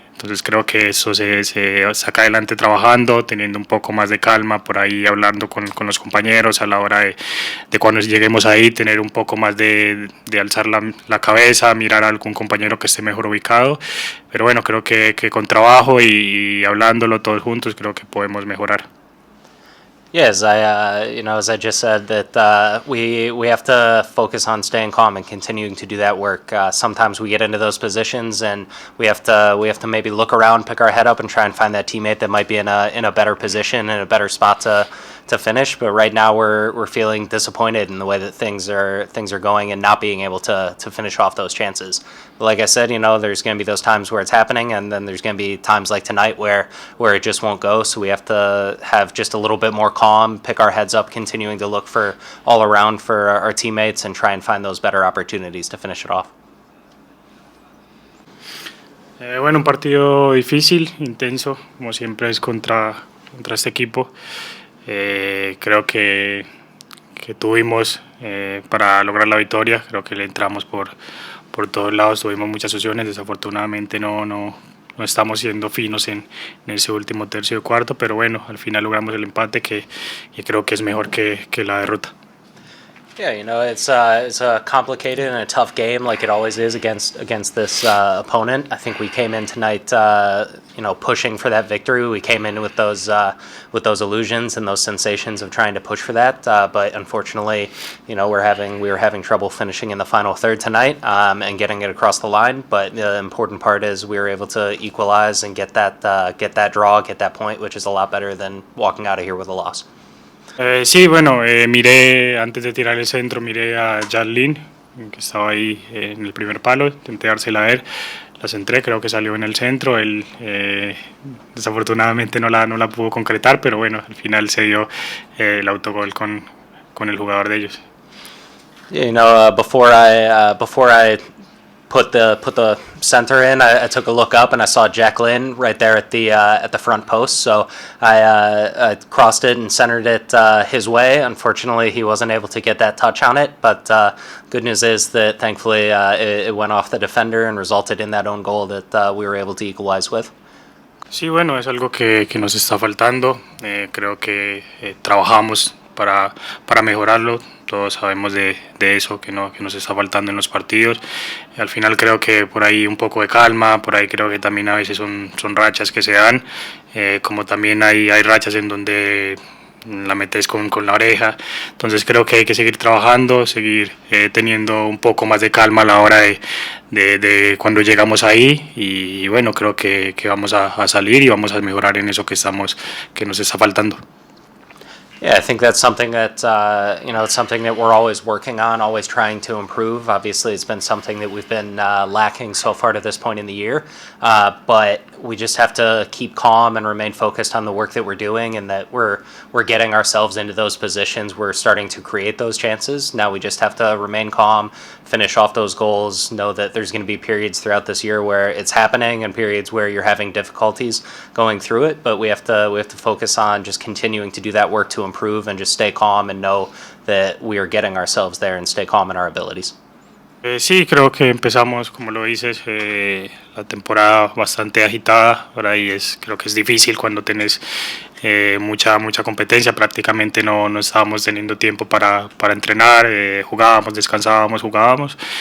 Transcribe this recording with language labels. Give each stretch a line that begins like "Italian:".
Spanish: Entonces creo que eso se saca adelante trabajando, teniendo un poco más de calma, por ahí hablando con los compañeros a la hora de cuando lleguemos ahí, tener un poco más de alzar la cabeza, mirar a algún compañero que esté mejor ubicado. Pero bueno, creo que con trabajo y hablándolo todos juntos, creo que podemos mejorar.
English: Yes, as I just said, that we have to focus on staying calm and continuing to do that work. Sometimes we get into those positions, and we have to maybe look around, pick our head up, and try and find that teammate that might be in a better position, in a better spot to finish. But right now, we're feeling disappointed in the way that things are going, and not being able to finish off those chances. But like I said, there's going to be those times where it's happening, and then there's going to be times like tonight where it just won't go. So we have to have just a little bit more calm, pick our heads up, continuing to look for all around for our teammates, and try and find those better opportunities to finish it off.
Spanish: Bueno, un partido difícil, intenso, como siempre es contra este equipo. Creo que tuvimos para lograr la victoria, creo que le entramos por todos lados, tuvimos muchas opciones, desafortunadamente no estamos siendo finos en ese último tercio de cuarto, pero bueno, al final logramos el empate que creo que es mejor que la derrota.
English: Yeah, it's a complicated and a tough game, like it always is against this opponent. I think we came in tonight, pushing for that victory. We came in with those illusions and those sensations of trying to push for that. But unfortunately, we were having trouble finishing in the final third tonight, and getting it across the line. But the important part is we were able to equalize and get that draw, get that point, which is a lot better than walking out of here with a loss.
Spanish: Sí, bueno, miré, antes de tirar el centro, miré a Jansson, que estaba ahí en el primer palo, intenté dársela a él, la centré, creo que salió en el centro, él desafortunadamente no la pudo concretar, pero bueno, al final se dio el autogol con el jugador de ellos.
English: Before I put the center in, I took a look up and I saw Jacqueline right there at the front post. So I crossed it and centered it his way. Unfortunately, he wasn't able to get that touch on it. But good news is that thankfully it went off the defender and resulted in that own goal that we were able to equalize with.
Spanish: Sí, bueno, es algo que nos está faltando. Creo que trabajamos para mejorarlo. Todos sabemos de eso que nos está faltando en los partidos. Al final creo que por ahí un poco de calma, por ahí creo que también a veces son rachas que se dan, como también hay rachas en donde la metes con la oreja. Entonces creo que hay que seguir trabajando, seguir teniendo un poco más de calma a la hora de cuando llegamos ahí, y bueno, creo que vamos a salir y vamos a mejorar en eso que nos está faltando.
English: Yeah, I think that's something that it's something that we're always working on, always trying to improve. Obviously, it's been something that we've been lacking so far to this point in the year, but we just have to keep calm and remain focused on the work that we're doing, and that we're getting ourselves into those positions. We're starting to create those chances. Now we just have to remain calm, finish off those goals. Know that there's going to be periods throughout this year where it's happening, and periods where you're having difficulties going through it. But we have to focus on just continuing to do that work to improve, and just stay calm and know that we are getting ourselves there, and stay calm in our abilities.
Spanish: Sí, creo que empezamos, como lo dices, la temporada bastante agitada. Por ahí creo que es difícil cuando tenés mucha competencia. Prácticamente no estábamos teniendo tiempo para entrenar, jugábamos, descansábamos, jugábamos.